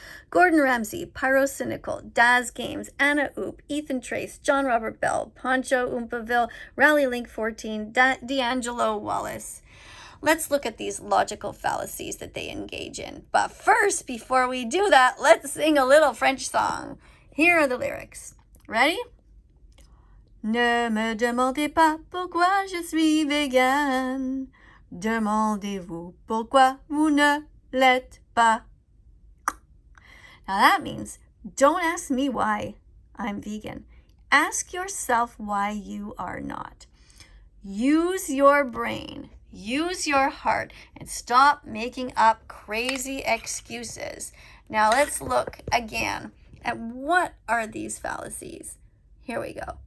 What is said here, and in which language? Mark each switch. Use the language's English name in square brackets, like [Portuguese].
[English] Gordon Ramsay, Pyrocynical, Daz Games, annaoop, Ethan Trace, John Robert Bell, Poncho Oompaville, Rally Link 14, D'Angelo Wallace. Let's look at these logical fallacies that they engage in. But first, before we do that, let's sing a little French song. Here are the lyrics. Ready? [French] Ne me demandez pas pourquoi je suis vegan. Demandez-vous pourquoi vous ne l'êtes pas. [English] Now that means, don't ask me why I'm vegan. Ask yourself why you are not. Use your brain, use your heart, and stop making up crazy excuses. Now let's look again at what are these fallacies. Here we go.